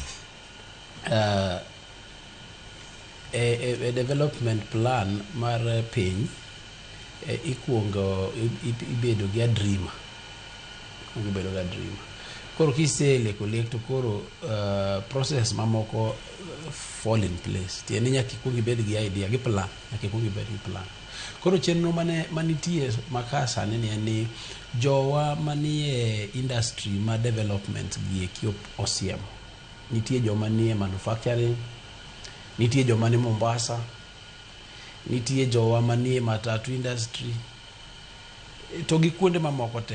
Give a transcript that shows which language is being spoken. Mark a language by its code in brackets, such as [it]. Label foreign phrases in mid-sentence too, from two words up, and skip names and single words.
[en] A development plan [luo] mar piny ikuongo ibedo gi dreamer. Koro kiseleko lek to koro process mamoko [en] fall in place. [luo] Tieni nyaka ikuongi bed gi idea gi plan, nyaka ikuongi bed gi plan. Koro chenro manitie makasa ni jowa manie industry ma development gi eki osiemo. Nitie joma nie manufacturing, nitie joma ni Mombasa, nitie jowa manie matatu industry, to gi kuonde mamoko te.